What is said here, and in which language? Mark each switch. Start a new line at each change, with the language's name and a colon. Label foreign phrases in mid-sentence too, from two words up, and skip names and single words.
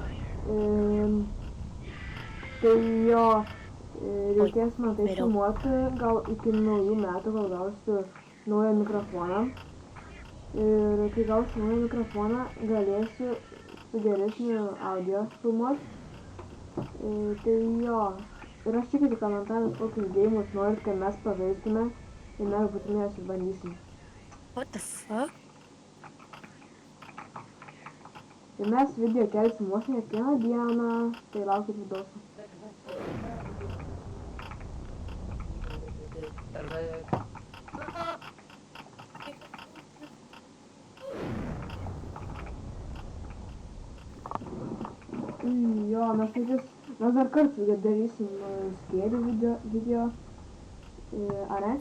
Lithuanian: Tai jo, reikės man tai filmuoti, gal iki naujų metų, gal gausiu naują mikrofoną. Ir kai gausiu naują mikrofoną, galėsiu su geresniu audio filmuoti. Tai jo, ir aš tikiu komentarus, kokius gėjimus norit, kad mes pažaistume ir mes būtinai jas išbandysim.
English: What the fuck?
Lithuanian: Ir mes video kelsim vos ne kiekvieną dieną, tai laukit videos. Jo, mes dar kartą darysim skėrių video, ar ne?